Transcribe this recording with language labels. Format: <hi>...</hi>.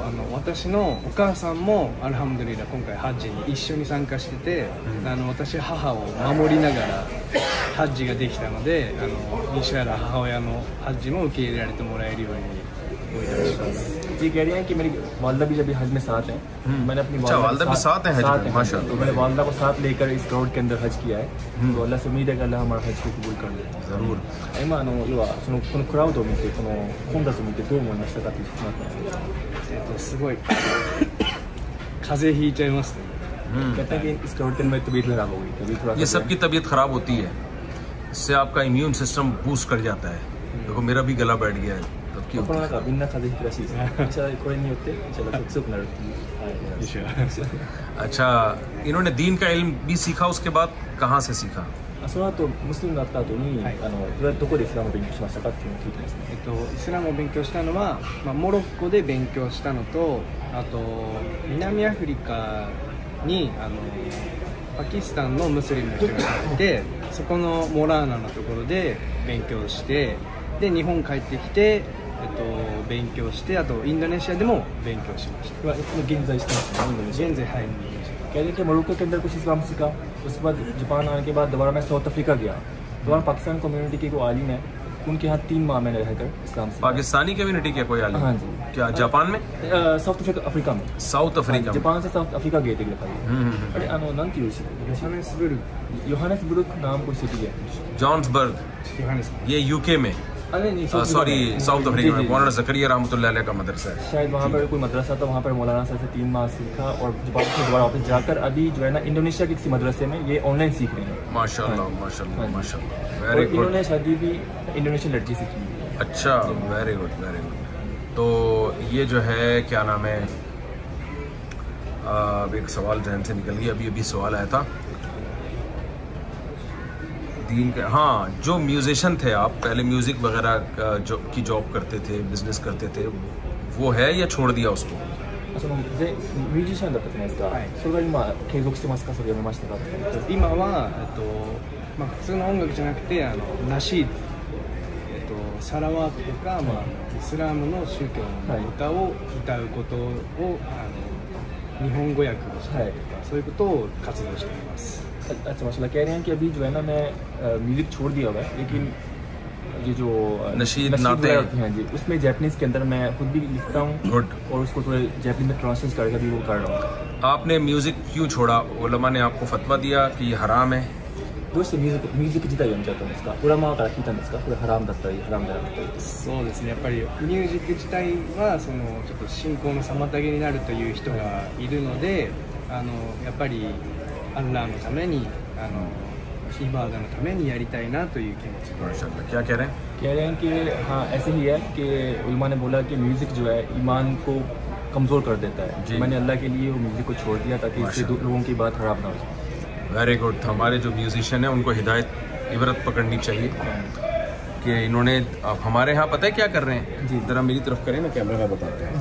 <ja>私のお母さんもアルハムドリラ今回ハッジに一緒に参加してて、私母を守りながらハッジができたので、インシャアラ母親のハッジも受け入れられてもらえるようにお願いします。</ja> <hi>जी कह रही हैं कि मेरी वालदा भी जब हज में साथ हैं, मैंने अपनी वालदा भी साथ हैं हज में, माशाल्लाह। तो मैंने वालदा को साथ लेकर इस क्राउड के अंदर हज किया है। तो अल्लाह से उम्मीद है कि अल्लाह हमारा हज को कबूल कर ले। ज़रूर।</hi> <ja>今要はそのこのクラウドを見て、この混雑を見てどう思いましたかって質問だったんですけど。すごい風邪ひいちゃいますね。</ja> <hi>कहते हैं कि इस क्राउड के अंदर तबीयत खराब हो गई, तभी थोड़ा ये सबकी तबीयत खराब होती है, इससे आपका इम्यून सिस्टम बूस्ट कर जाता है। देखो मेरा भी गला बैठ गया है।</hi> <ja>コロナ禍みんな風邪ひくらしいですね。これによって強くなる。</ja> <hi>अच्छा, इन्होंने दीन का इल्म भी सीखा, उसके बाद कहाँ से सीखा?</hi> <ja>その後ムスリムになった後にどこでイスラムを勉強しましたかっていうのを聞いてますね。イスラムを勉強したのは、モロッコで勉強したのと、あと南アフリカにパキスタンのムスリムの人がいて、そこのモラーナのところで勉強して、で日本帰ってきて勉強して、あとインドネシアでも勉強しました。現在してますね、インドネシア。現在はい。</ja> <hi>कह रहे कि मोरक्को के अंदर कुछ इस्लाम सीखा, उसके बाद जापान आने के बाद दोबारा मैं साउथ अफ्रीका गया। दोबारा पाकिस्तान कम्युनिटी के कोई आलिम है, उनके यहाँ 3 माह मैंने रहकर इस्लाम सीखा। पाकिस्तानी कम्युनिटी के कोई आलिम? हाँ जी। क्या जापान में? साउथ अफ्रीका में। साउथ अफ्रीका में। जापान से साउथ अफ्रीका गए थे अरे</hi> <ja>なんていうシティ?</ja> <hi>योहानेसबर्ग नाम कोई सिटी है। जॉन्सबर्ग, ये यूके में, सॉरी साउथ अफ्रीका में। मौलाना ज़करिया रहमतुल्लाह अलैह का मदरसा है। शायद वहाँ पर कोई मदरसा था, वहाँ पर मौलाना सर से 3 माह सीखा और जापान से दोबारा वापस जाकर अभी जो है ना इंडोनेशिया के किसी मदरसे में ये ऑनलाइन सीख रहे हैं। माशाल्लाह माशाल्लाह माशाल्लाह, वेरी गुड। इन्होंने शादी भी इंडोनेशियन लड़की से की। अच्छा, वेरी गुड वेरी गुड। तो ये जो है क्या नाम है, अब एक सवाल जहन से निकल गया, अभी सवाल आया था दीन के। हाँ, जो म्यूजिशियन थे आप, पहले म्यूज़िक वगैरह की जॉब करते थे, बिजनेस करते थे, वो है या छोड़ दिया उसको?</hi> <ja>ミュージシャンだったじゃないですか。それが今継続してますか、それやめましたか？今は普通の音楽じゃなくてナシード、サラワートとか、イスラムの宗教の歌を歌うことを日本語訳をしたりとか、そういうことを活動しています。</ja> <hi>अच्छा माशाल्लाह कह रहे हैं कि अभी जो है ना मैं म्यूज़िक छोड़ दिया हुआ है, लेकिन ये जो नशीद नाते हैं जी उसमें जैपनीज़ के अंदर मैं खुद भी लिखता हूँ और उसको थोड़े जैपनीज़ में ट्रांसलेट करके भी वो कर रहा हूँ। आपने म्यूज़िक क्यों छोड़ा? उलमा ने आपको फतवा दिया कि ये हराम है?</hi> <ja>どうしてミュージック自体をやめちゃったんですか？裏側から聞いたんですか？これハラムだったりハラムだったり。そうですね、やっぱりミュージック自体はそのちょっと信仰の妨げになるという人がいるので、やっぱりアッラーのためにイバーダのためにやりたいなという気持ちで。</ja> <hi>क्या कह रहे हैं? कह रहे हैं कि हाँ ऐसे ही है कि उलमा ने बोला कि म्यूज़िक जो है ईमान को कमज़ोर कर देता है। मैंने अल्लाह के लिए वो म्यूज़िक को छोड़ दिया ताकि इससे लोगों की बात खराब ना हो जाए। Very good. हमारे जो म्यूजिशियन हैं उनको हिदायत इबरत पकड़नी चाहिए कि इन्होंने अब हमारे यहाँ पता है क्या कर रहे हैं जी, ज़रा मेरी तरफ करें ना, कैमरा में बताते हैं</hi>